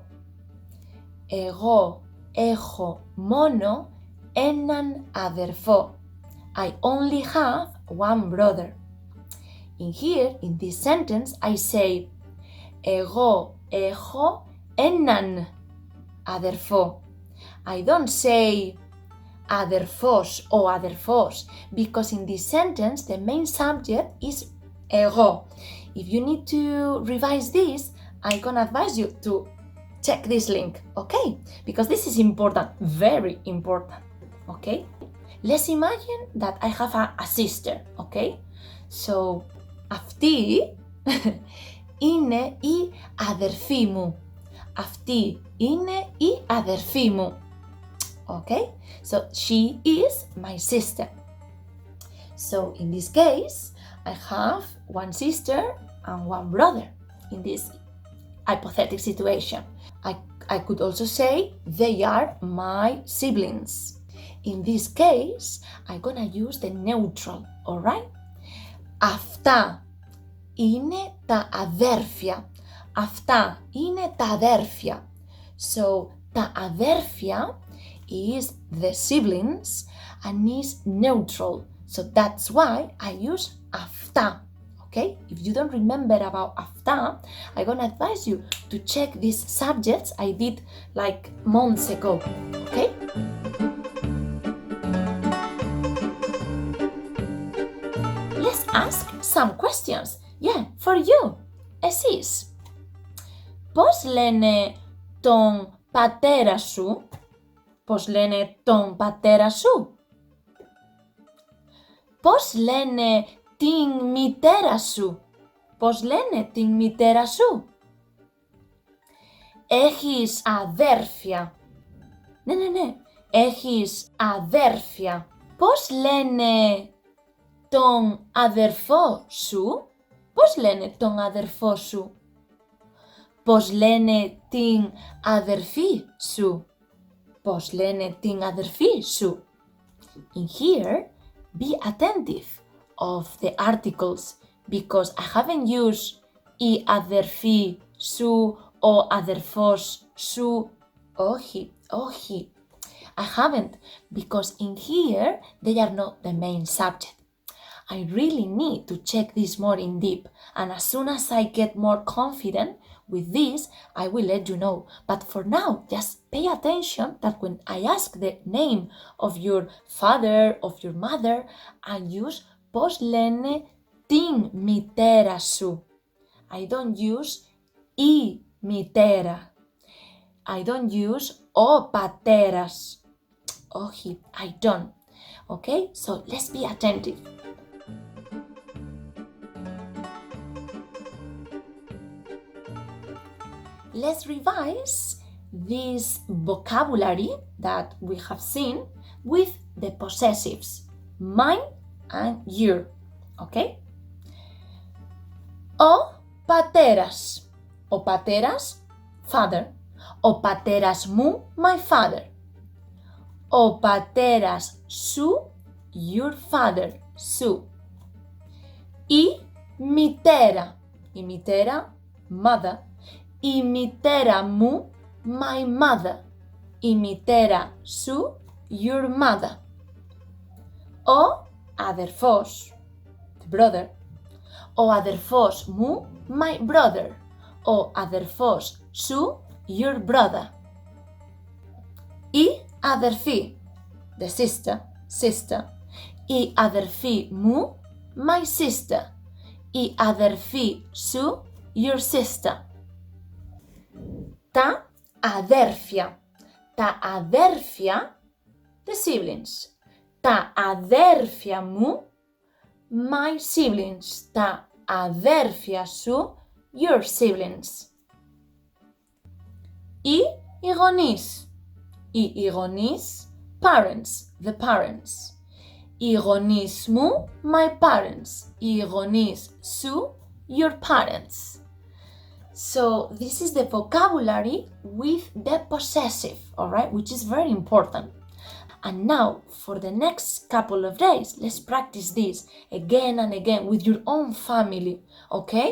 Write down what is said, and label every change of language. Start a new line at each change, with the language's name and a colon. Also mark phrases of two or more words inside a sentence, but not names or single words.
Greek: Εγώ έχω μόνο έναν αδερφό.
English: I only have one brother. In here, in this sentence, I say
Greek: εγώ έχω έναν αδερφό.
English: I don't say αδερφός or αδερφός because in this sentence, the main subject is εγώ. If you need to revise this, I'm gonna advise you to check this link, okay? Because this is important, very important, okay? Let's imagine that I have a sister, okay? So,
Greek: αυτή είναι η αδερφή μου. Αυτή είναι η αδερφή μου.
English: Okay? So, she is my sister. So, in this case, I have one sister and one brother in this hypothetical situation. I could also say they are my siblings. In this case, I'm gonna use the neutral, alright?
Greek: Αυτά είναι τα αδέρφια. Αυτά είναι τα αδέρφια.
English: So,
Greek: τα αδέρφια
English: is the siblings and is neutral. So that's why I use αυτά. Okay? If you don't remember about αυτά, I'm gonna advise you to check these subjects I did like months ago. Okay? Let's ask some questions. Yeah, for you.
Greek: Εσείς. πώς λένε τον πατέρα σου? Πώς λένε τον πατέρα σου? Πώς λένε την μητέρα σου? Πώς λένε την μητέρα σου? Έχεις αδέρφια? Ναι. Έχεις αδέρφια. Πώς λένε τον αδερφό σου? Πώς λένε τον αδερφό σου? Πώς λένε την αδερφή σου? Πώς λένε την αδερφή σου?
English: In here, be attentive of the articles because I haven't used
Greek: η αδερφή σου, ο αδερφός σου. Όχι.
English: I haven't because in here they are not the main subject. I really need to check this more in deep, and as soon as I get more confident with this, I will let you know. But for now, just pay attention that when I ask the name of your father, of your mother, I use
Greek: πώς λένε την μητέρα σου.
English: I don't use
Greek: η μητέρα.
English: I don't use
Greek: ο πατέρας. Όχι,
English: I don't. Okay, so let's be attentive. Let's revise this vocabulary that we have seen with the possessives, mine and your, okay?
Greek: Ο πατέρας. Ο πατέρας, father. Ο πατέρας μου,
English: my father.
Greek: Ο πατέρας σου,
English: your father,
Greek: σου. Η μητέρα. Η μητέρα, mother. Η μητέρα μου,
English: my mother.
Greek: Η μητέρα σου,
English: your mother.
Greek: Ο αδερφός,
English: the brother.
Greek: Ο αδερφός μου,
English: my brother.
Greek: Ο αδερφός σου,
English: your brother.
Greek: Η αδερφή,
English: the sister.
Greek: Η αδερφή μου,
English: my sister.
Greek: Η αδερφή σου,
English: your sister.
Greek: Τα αδέρφια. Τα αδέρφια,
English: the siblings.
Greek: Τα αδέρφια μου,
English: my siblings.
Greek: Τα αδέρφια σου,
English: your siblings.
Greek: Οι γονείς. Οι γονείς,
English: parents, the parents.
Greek: Οι γονείς μου,
English: my parents.
Greek: Οι γονείς σου,
English: your parents. So this is the vocabulary with the possessive, alright, which is very important. And now, for the next couple of days, let's practice this again and again with your own family, okay?